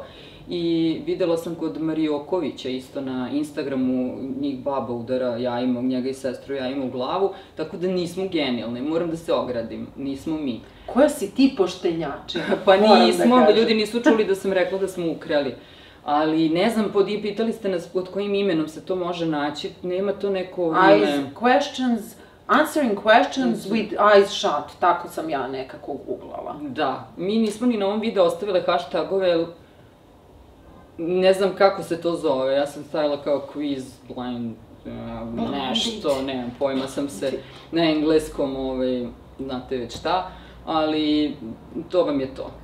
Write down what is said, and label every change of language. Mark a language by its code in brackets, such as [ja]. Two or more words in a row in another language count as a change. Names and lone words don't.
[sr] I videla sam kod Marijokovića isto na Instagramu, njih baba udara jajima, njega i sestru jajima u glavu, tako da nismo genijalne, moram da se ogradim, nismo mi. Koja si ti poštenjačina? Pa nismo, ljudi nisu čuli da sam rekla da smo ukrali. Ali ne znam, pitali ste nas pod kojim imenom se to može naći, nema to neko ime... [en] Answering questions with eyes shut, [sr] tako sam ja nekako googlala. Da, mi nismo ni na ovom videu ostavile hashtagove, ne znam kako se to zove, ja sam stavila kao quiz, blind, nešto, nemam pojma, sam se na engleskom, znate već šta, ali to vam je to.